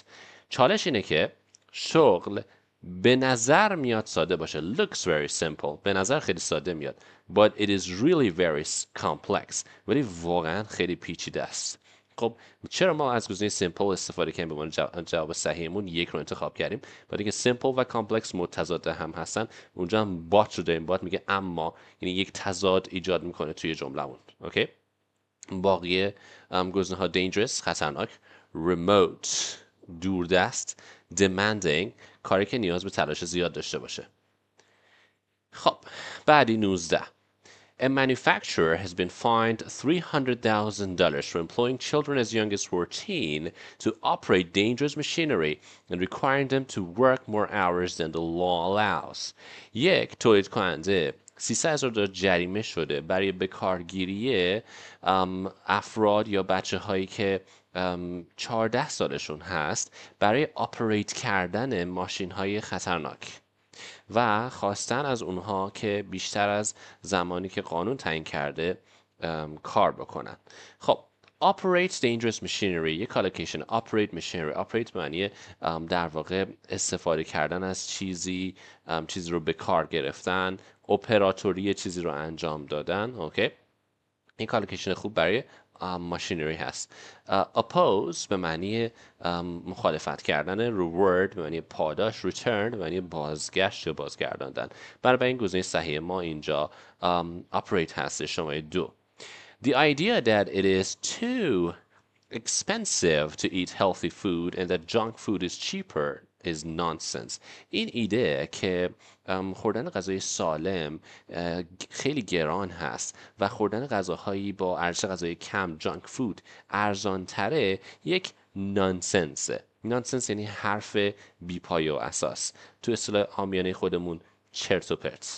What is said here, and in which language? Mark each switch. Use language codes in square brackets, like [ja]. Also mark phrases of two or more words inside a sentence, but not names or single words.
[fa] چالش اینه که شغل به نظر میاد ساده باشه. [en] Looks very simple. [fa] به نظر خیلی ساده میاد. [en] But it is really very complex. [fa] ولی واقعا خیلی پیچیده است. خب چرا ما از گزینه simple استفاده کردیم به عنوان جواب صحیحمون یک رو انتخاب کردیم؟ برای اینکه simple و complex متضاد هم هستن. اونجا هم بات رو داریم. بات میگه اما، یعنی یک تضاد ایجاد میکنه توی جملهمون. اوکی؟ باقی گزینه ها dangerous خطرناک، remote دوردست، demanding کاری که نیاز به تلاش زیاد داشته باشه. خب بعدی 19. [en] A manufacturer has been fined $300,000 for employing children as young as 14 to operate dangerous machinery and requiring them to work more hours than the law allows. [fa] یک تولید کننده $300,000 جریمه شده برای بکارگیری افراد یا بچه هایی که 14 سالشون هست برای آپریت کردن ماشین های خطرناک و خواستن از اونها که بیشتر از زمانی که قانون تعیین کرده کار بکنن. خب [en] operate dangerous machinery [fa] یک کالوکیشن [en] operate machinery operate [fa] معنی در واقع استفاده کردن از چیزی رو به کار گرفتن، اپراتوری چیزی رو انجام دادن. اوکی، این کالوکیشن خوب برای ماشینری هست. oppose به معنی مخالفت کردن، reward به معنی پاداش، return به معنی بازگشت یا بازگرداندن. برای این گزینه صحیح ما اینجا operate هست، شماره 2. [en] The idea that it is too expensive to eat healthy food and that junk food is cheaper is nonsense. [fa] این ایده که خوردن غذای سالم خیلی گران هست و خوردن غذاهایی با ارزش غذایی کم [en] junk food [fa] ارزان تره یک نانسنسه. نانسنس یعنی حرف بی‌پایه و اساس، تو اصطلاح عامیانه خودمون چرت و پرت.